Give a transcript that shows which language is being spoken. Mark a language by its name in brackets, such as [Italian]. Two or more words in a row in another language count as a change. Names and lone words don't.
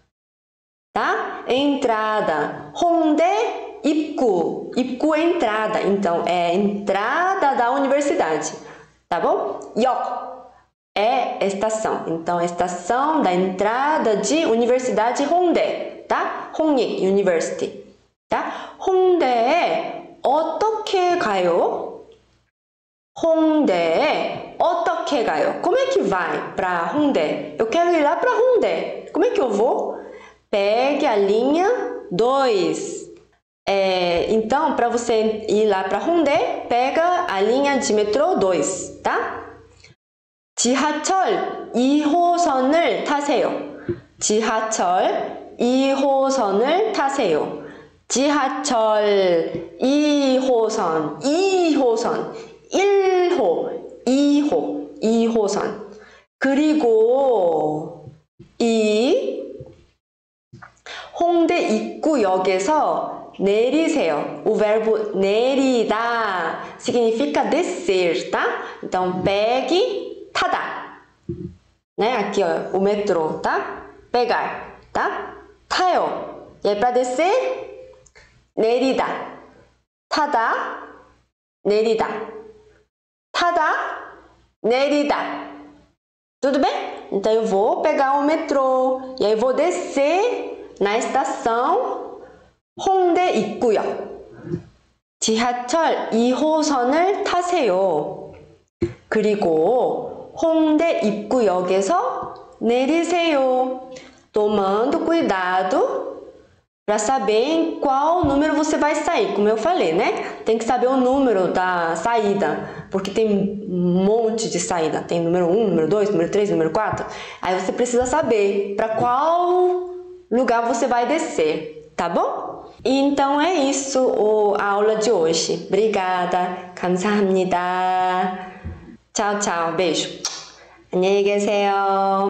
[Portuguese] Tá? Entrada. Hongdae Ibgu. Ibgu é entrada. Então, é entrada da universidade. Tá bom? Yok é estação. Então, estação da entrada de Universidade Hongdae. Tá? Hongik University. tá? [Korean] 홍대에 어떻게 가요? 홍대에 어떻게 가요? [Portuguese] Como é que vai para Hongdae? Eu quero ir lá para Hongdae. Como é que eu vou? Pegue a linha 2. Então, para você ir lá para Hongdae, pega a linha de metrô 2, tá? [Korean] 지하철 2호선을 타세요. 지하철 2호선을 타세요. 지하철 2호선, 1호, 2호선. 그리고 이 홍대 입구역에서 내리세요. [Portuguese] O verbo nerida significa descer, tá? Então, pegue, 타다. né? Aqui, ó, o metrô, tá? Pegar, tá? 타요. E aí, para descer, [Korean] 내리다. 타다, 내리다. 타다, 내리다. [Portuguese] Tudo bem? Então, eu vou pegar o metrô. E aí, eu vou descer na estação 홍대 입구역. [Korean] 지하철 2호선을 타세요. 그리고 홍대 입구역에서 내리세요. [Portuguese] Tomando cuidado para saber em qual número você vai sair. Como eu falei, né? Tem que saber o número da saída, porque tem um monte de saída. Tem número 1, número 2, número 3, número 4. Aí você precisa saber para qual lugar você vai descer, tá bom? Então é isso a aula de hoje. Obrigada. 감사합니다. Tchau, tchau. Beijo. [Korean] 안녕히 계세요.